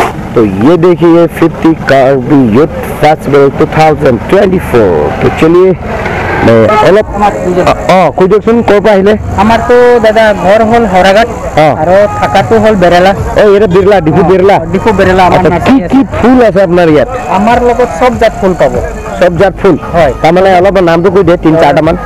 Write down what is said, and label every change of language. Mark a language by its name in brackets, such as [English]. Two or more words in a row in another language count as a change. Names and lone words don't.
[Hindi] तो ये देखिए 50 कार्बी यूथ फेस्टिवल 2024 तो चलिए [Assamese] অলপ কৈ দিয়কচোন ক'ৰ পৰা আহিলে আমাৰতো দাদা ঘৰ হ'ল হৰাঘাট আৰু থাকাটো হ'ল বেৰেলা এটা বিৰলা ডিফু বেৰেলা আমাৰ কি ফুল আছে আপোনাৰ ইয়াত আমাৰ লগত সব জাত ফুল পাব সব জাত ফুল হয় তাৰমানে অলপ নামটো কৈ দিয়ে 3-4টা মান